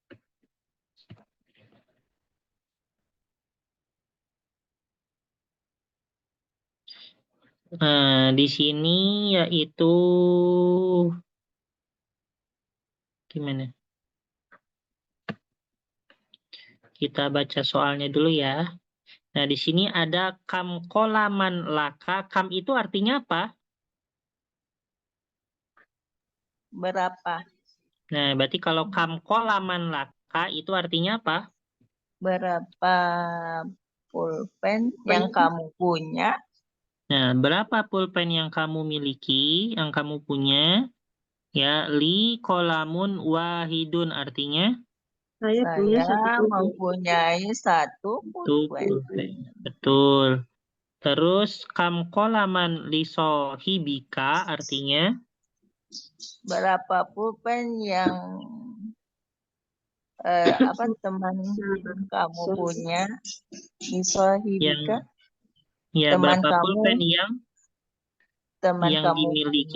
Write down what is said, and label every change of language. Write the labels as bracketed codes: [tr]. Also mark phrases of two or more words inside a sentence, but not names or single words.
[id] Nah, di sini yaitu gimana? Kita baca soalnya dulu ya. Nah, di sini ada [ar] كم قلما لك. [id] Kam itu artinya apa? Berapa? Nah, berarti kalau [ar] كم قلما لك [id] itu artinya apa? Berapa pulpen yang kamu punya? Nah, berapa pulpen yang kamu miliki, yang kamu punya? Ya, [ar] لي قلم واحد [id] artinya Saya punya Saya satu pulpen. mempunyai satu itu pulpen. pulpen. Betul. Terus [ar] كم قلما لصاحبك [id] artinya Berapa pulpen yang teman kamu punya? yang Isohibika, ya teman berapa kamu, pulpen yang dimiliki